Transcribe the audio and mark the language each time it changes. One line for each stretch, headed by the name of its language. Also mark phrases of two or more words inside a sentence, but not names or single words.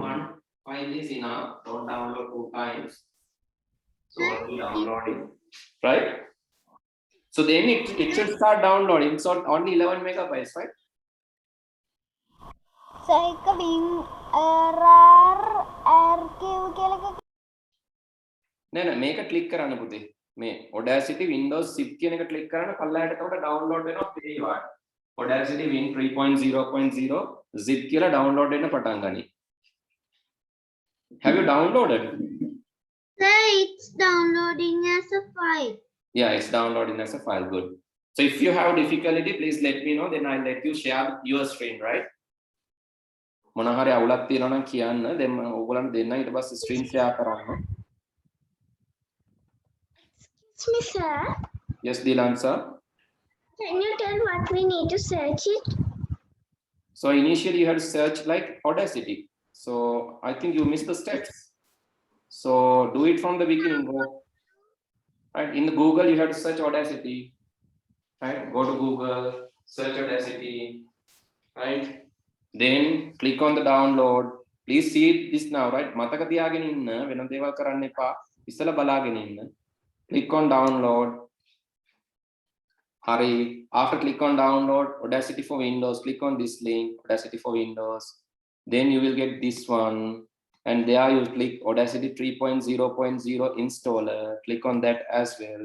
English: One file is enough. Don't download 2 times. So it will downloading, right? So then it should start downloading. So only 11 megabytes, right?
Sinhala: So, එක error archive කියලා එකක්. නෑ මේක ක්ලික් කරන්න පුතේ. මේ Audacity Windows 6 කියන එක ක්ලික් කරන්න පල්ලයට එතකොට download වෙනවා පේනවා. Audacity Win 3.0.0 zip කියලා download වෙන්න පටන් ගනී.
English: Have you downloaded? Sir, it's downloading as a file. Yeah, it's downloading as a file. Good. So if you have difficulty, please let me know. Then I'll let you share your screen, right?
Sinhala: මොන හරි අවුලක් තියෙනවා නම් කියන්න. then ඕගොල්ලන්ට දෙන්න ඊට පස්සේ
English: screen share
Sinhala: කරන්න.
English: Excuse me, sir. Yes, Dilan sir. Can you tell what we need to search it? So initially you had to search like Audacity. So I think you missed the steps. So do it from the beginning. Go right in the Google. You have to search Audacity. Right. Go to Google. Search Audacity. Right. Then click on the download. Please see this now. Right.
Sinhala: මතක තියාගෙන ඉන්න වෙන දේවල් කරන්න එපා. ඉස්සලා බලාගෙන ඉන්න.
English: Click on download. Hurry. After click on download Audacity for Windows, click on this link Audacity for Windows. Then you will get this one, and there you click Audacity 3.0.0 installer. Click on that as well.